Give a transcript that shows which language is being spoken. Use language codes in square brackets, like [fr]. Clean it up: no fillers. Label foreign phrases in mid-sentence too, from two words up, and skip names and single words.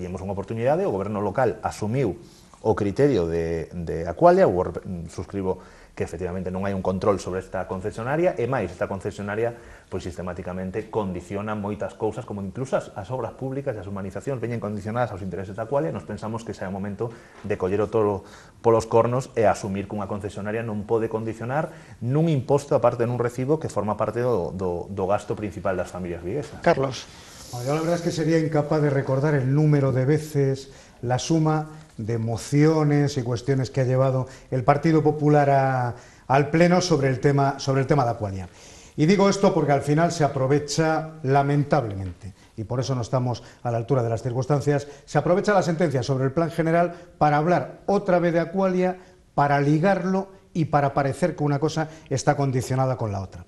[gl] Tivemos unha oportunidade, o goberno local asumiu o criterio de Aqualia, suscribo que efectivamente non hai un control sobre esta concesionaria, e máis, esta concesionaria pois sistemáticamente condiciona moitas cousas, como incluso as obras públicas e as urbanizacións veñen condicionadas aos intereses da Aqualia. Nos pensamos que xa é o momento de coller o toro polos cornos e asumir que unha concesionaria non pode condicionar nun imposto, aparte nun recibo que forma parte do gasto principal das familias viguesas. Carlos. [es] Yo la verdad es que sería incapaz de recordar el número de veces, la suma de mociones y cuestiones que ha llevado el Partido Popular al Pleno sobre el tema de Aqualia. Y digo esto porque al final se aprovecha, lamentablemente, y por eso no estamos a la altura de las circunstancias, se aprovecha la sentencia sobre el plan general para hablar otra vez de Aqualia, para ligarlo y para parecer que una cosa está condicionada con la otra.